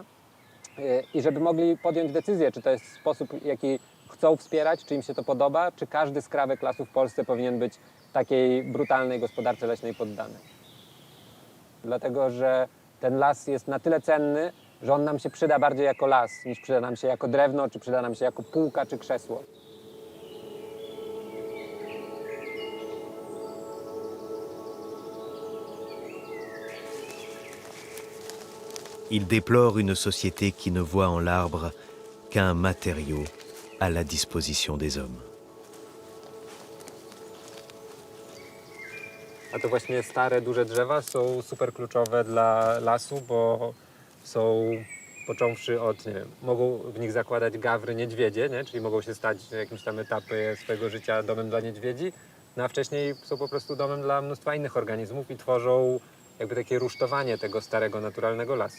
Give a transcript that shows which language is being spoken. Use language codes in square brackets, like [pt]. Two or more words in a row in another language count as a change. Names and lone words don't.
[pl] I żeby mogli podjąć decyzję, czy to jest sposób, jaki chcą wspierać, czy im się to podoba, czy każdy skrawek lasu w Polsce powinien być takiej brutalnej gospodarce leśnej poddany. Dlatego, że ten las jest na tyle cenny, że on nam się przyda bardziej jako las, niż przyda nam się jako drewno, czy przyda nam się jako półka, czy krzesło. [fr] Il déplore une société qui ne voit en l'arbre qu'un matériau à la disposition des hommes. [pl] A to właśnie stare, duże drzewa są super kluczowe dla lasu, bo są, począwszy od, nie wiem, mogą w nich zakładać gawry, niedźwiedzie, nie? Czyli mogą się stać w jakimś tam etapie swojego życia domem dla niedźwiedzi, no a wcześniej są po prostu domem dla mnóstwa innych organizmów i tworzą jakby takie rusztowanie tego starego, naturalnego lasu.